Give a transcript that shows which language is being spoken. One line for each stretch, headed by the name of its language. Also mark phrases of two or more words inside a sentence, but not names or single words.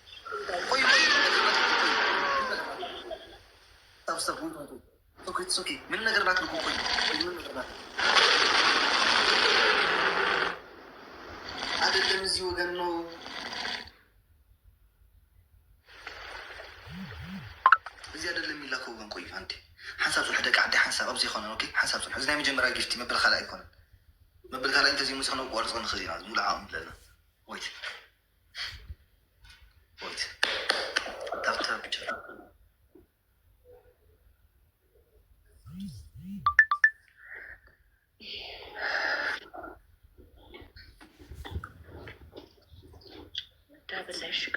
Amharic: ታፕታፕ ኦኬ ምንም ነገር ናትልኩ። ቆዩ ምንም ነገር ናት አይደለም። እዚህ ወገን ነው እዚህ አይደለም የሚላከው ወገን። ቆዩ አንዴ
Tigrinya: ሓንሳብ ፅሑ ደቂ ዓዲ ሓንሳብ ኣብዚ ይኮነ ኦኬ ሓንሳብ ፅሑ እዚ ናይ መጀመርያ ጊፍቲ መበል ካልእ ኣይኮነን። መበል ካልእ እንተዚ ሙስክ ነው ቋርፆ ንኽእል ኢና ሙሉዓ ለና ወይት ታፕታፕ ብቻ ዳብላሽ